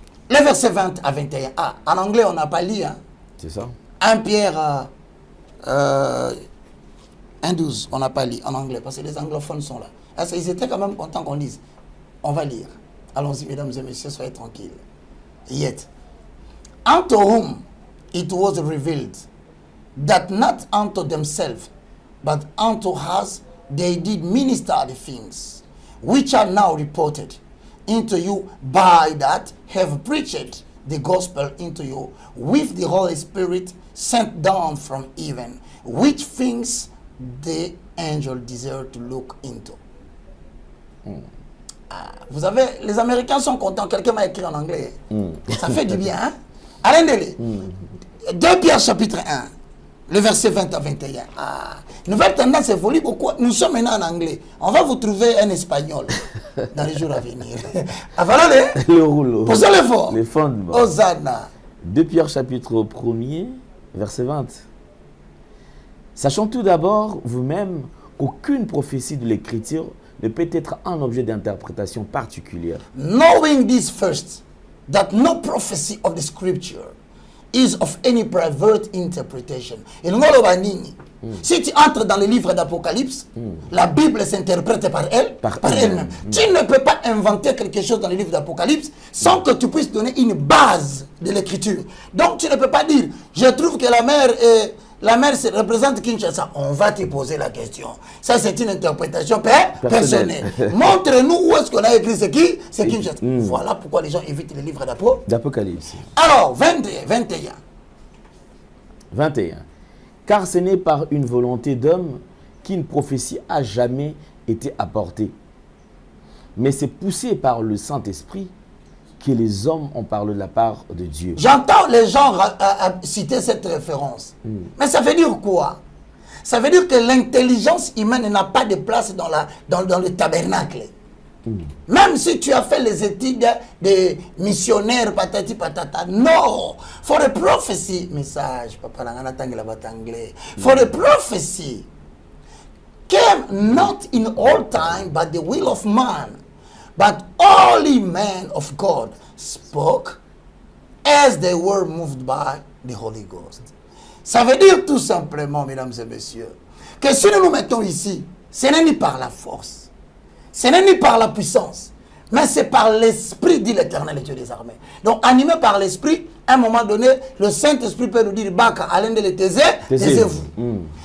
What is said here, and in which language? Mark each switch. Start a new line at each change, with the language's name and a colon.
French: Le verset 20 à 21. Ah, en anglais, on n'a pas lu. Hein? C'est ça. 1 Pierre 1, 12. On n'a pas lu en anglais parce que les anglophones sont là. Parce qu'ils étaient quand même contents qu'on lise. On va lire. Allons-y, mesdames et messieurs, soyez tranquilles.
English: Yet, unto whom it was revealed that not unto themselves, but unto us they did minister the things which are now reported into you by that have preached the gospel into you with the Holy Spirit sent down from heaven, which things the angel desire to look into.
French: Ah, vous avez, les Américains sont contents, quelqu'un m'a écrit en anglais. Ça fait du bien, hein? Alain Délé. 2 Pierre chapitre 1, le verset 20 à 21. Ah, nouvelle tendance évolue beaucoup. Nous sommes maintenant en anglais. On va vous trouver un espagnol dans les jours à venir. Avalez le rouleau. Posez l'effort. Les fondements. Hosanna. 2 Pierre chapitre 1er, verset 20. Sachant tout d'abord vous-même qu'aucune prophétie de l'Écriture ne peut être un objet d'interprétation particulière.
English: Knowing this first, that no prophecy of the Scripture is of any private interpretation.
French: Et nous si tu entres dans le livre d'Apocalypse, la Bible s'interprète par elle, par elle-même. Tu ne peux pas inventer quelque chose dans le livre d'Apocalypse sans que tu puisses donner une base de l'écriture. Donc tu ne peux pas dire, je trouve que la mer représente Kinshasa. On va te poser la question. Ça, c'est une interprétation personnelle. Montre-nous où est-ce qu'on a écrit ce qui, c'est Kinshasa. Voilà pourquoi les gens évitent les livres d'Apocalypse. Alors, 21. Car ce n'est par une volonté d'homme qu'une prophétie a jamais été apportée. Mais c'est poussé par le Saint-Esprit que les hommes ont parlé de la part de Dieu. J'entends les gens citer cette référence. Mais ça veut dire quoi? Ça veut dire que l'intelligence humaine n'a pas de place dans le tabernacle. Même si tu as fait les études de missionnaires, patati patata, no.
English: For a prophecy, message, papa, anglais. For a prophecy came not in all time by the will of man, but only men of God spoke as they were moved by the Holy Ghost.
French: Ça veut dire tout simplement, mesdames et messieurs, que si nous nous mettons ici, ce n'est ni par la force, ce n'est ni par la puissance, mais c'est par l'Esprit, dit l'Éternel, le Dieu des armées. Donc, animé par l'Esprit, à un moment donné, le Saint-Esprit peut nous dire, Baka, allez de les taisez-vous.